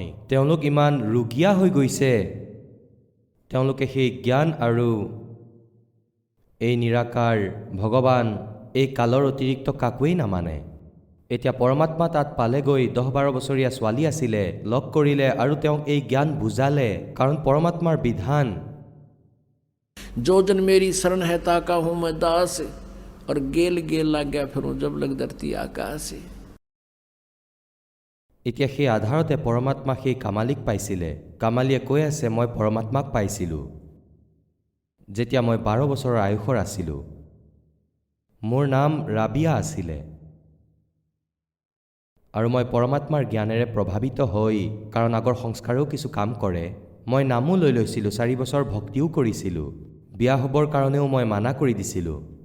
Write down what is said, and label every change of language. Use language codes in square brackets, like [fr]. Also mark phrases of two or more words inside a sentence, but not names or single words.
[as] তেওঁলোক ইমান ৰুগীয়া হৈ গৈছে, তেওঁলোকে সেই জ্ঞান আৰু এই নিৰাকাৰ ভগৱান এই কালৰ অতিৰিক্ত কাকোৱেই নামানে। এতিয়া পৰমাত্মা তাত পালেগৈ। 10-12 বছৰীয়া ছোৱালী আছিলে, লগ কৰিলে আৰু তেওঁক এই জ্ঞান বুজালে, কাৰণ পৰমাত্মাৰ বিধান [hi] जो जन मेरी शरण है ताका हूँ मैं दास, और गेल गेल लाग गया फिरूं जब लग धरती आकाश। [as] এতিয়া সেই আধাৰতে পৰমাত্মা সেই কামালীক পাইছিলে। কামালীয়ে কৈ আছে, মই পৰমাত্মাক পাইছিলোঁ যেতিয়া মই 12 বছৰৰ আয়ুসৰ আছিলোঁ। মোৰ নাম ৰাবিয়া আছিলে আৰু মই পৰমাত্মাৰ জ্ঞানেৰে প্ৰভাৱিত হৈ, কাৰণ আগৰ সংস্কাৰেও কিছু কাম কৰে, মই নামো লৈ লৈছিলোঁ, 4 বছৰ ভক্তিও কৰিছিলোঁ, বিয়া হ'বৰ কাৰণেও মই মানা কৰি দিছিলোঁ।